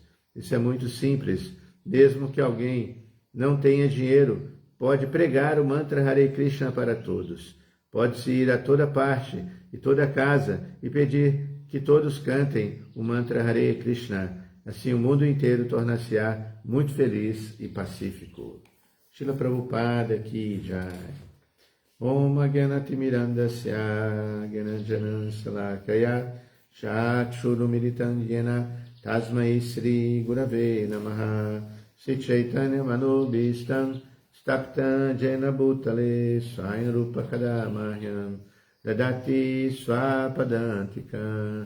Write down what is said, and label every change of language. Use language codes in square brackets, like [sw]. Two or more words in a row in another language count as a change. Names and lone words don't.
[pt] Isso é muito simples. Mesmo que alguém não tenha dinheiro, pode pregar o mantra Hare Krishna para todos. Pode-se ir a toda parte e toda casa e pedir que todos cantem o mantra Hare Krishna. Assim o mundo inteiro tornar-se-á muito feliz e pacífico. [hi] श्रील प्रभुपाद की जय. [sa] ॐ अज्ञानतिमिरान्धस्य ज्ञानाञ्जन शलाकया चक्षुरुन्मीलितं येन तस्मै श्री गुरवे नमः श्री चैतन्य मनोऽभीष्टं स्थापितं येन भूतले स्वयं रूप कदा मह्यं ददाति स्वपदान्तिकम्.